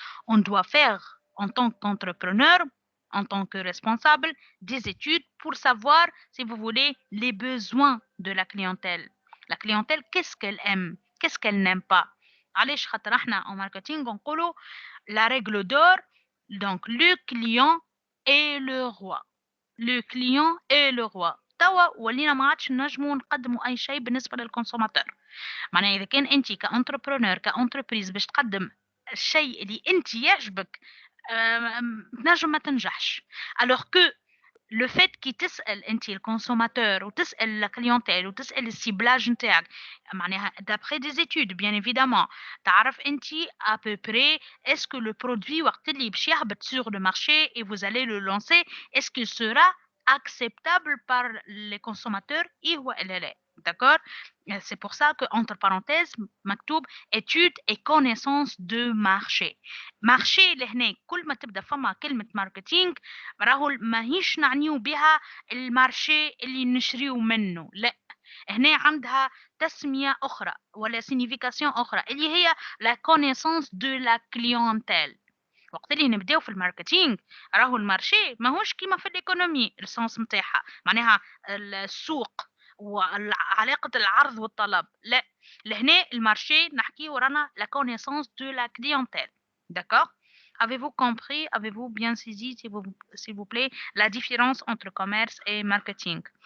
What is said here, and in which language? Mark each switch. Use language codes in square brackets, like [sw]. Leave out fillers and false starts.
[fr] On doit faire en tant qu'entrepreneur, en tant que responsable, des études pour savoir, si vous voulez, les besoins de la clientèle. La clientèle, qu'est-ce qu'elle aime, qu'est-ce qu'elle n'aime pas. [ar] علاش خاطر احنا [fr] en marketing [ar] نقولوا [fr] la règle d'or, donc le client est le roi. Le client est le roi. [ar] توا ولينا ما عادش نجموا نقدموا اي شيء بالنسبه للكونسوماتور. معناها اذا كان انت كانتربرونور كانتربريز باش تقدم الشيء اللي انت يعجبك تنجم ما تنجحش. [fr] alors que le fait [ar] كي تسال انت الكونسوماتور وتسال لا كليونتيل وتسال السيبلاج نتاعك معناها [fr] d'après des études bien évidemment [ar] تعرف انت [fr] à peu près est-ce que le produit [ar] وقت اللي باش يهبط [fr] sur le marché et vous allez le lancer est-ce qu'il sera acceptable par les consommateurs et ou [ar] لا. [fr] D'accord? C'est pour ça que, entre parenthèses, [ar] مكتوب [fr] études et connaissances de marché. [ar] marché اللي هنا كل ما تبدا فما كلمة ماركتينج راهو ماهيش نعنيو بها المارشي اللي نشريو منه، لا، هنا عندها تسمية أخرى ولا signification أخرى اللي هي [fr] la connaissance de la clientèle. [ar] وقت اللي نبداو في الماركتينج راهو المارشي ماهوش كيما في الايكونومي السونس نتاعها معناها السوق وعلاقة العرض والطلب، لا، لهنا المارشي نحكيو رانا [fr] la connaissance de la clientèle. D'accord? Avez-vous compris, avez-vous bien saisi, s'il vous plaît, la différence entre commerce et marketing?